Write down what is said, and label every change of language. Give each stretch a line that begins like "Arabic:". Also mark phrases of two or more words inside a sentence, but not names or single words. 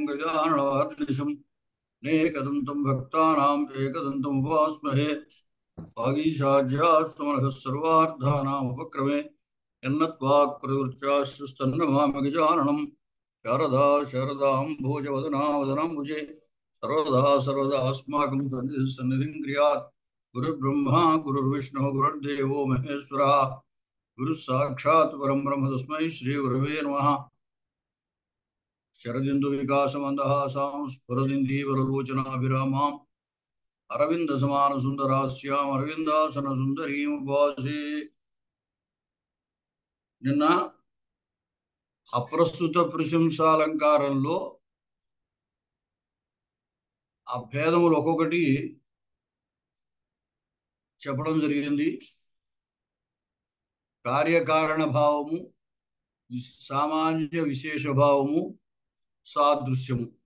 Sanskrit: గజాననమహర్నిశం అనేకదంతం భక్తానాం ఏకదంతం ఉపాస్మహే వాగీశాధ్యాస్తమనః సర్వార్థానాం ఉపక్రమే యన్నత్వాక్ ప్రవృత్యాశ్రుస్తన్నమామి గజాననం శారదా శారదాంభోజవదనా వదనాంబుజే सर्वदा सर्वदा अस्माकं सन्निधिं क्रियात् गुरुर्ब्रह्मा गुरुर्विष्णुः गुरुर्देवो महेश्वरः गुरुः साक्षात् परं ब्रह्म तस्मै श्रीगुरवे नमः। शरदिन्दुविकासमन्दहासां स्फुरदिन्दीवरलोचनाभिरामाम् अरविन्दसमानसुन्दरास्याम् अरविन्दासनसुन्दरीम् उपासे।
Telugu: నిన్న అప్రస్తుత ప్రశంసాలంకారంలో ఆ భేదములు ఒక్కొక్కటి చెప్పడం జరిగింది. కార్యకారణ భావము, సామాన్య విశేష భావము, సాదృశ్యము.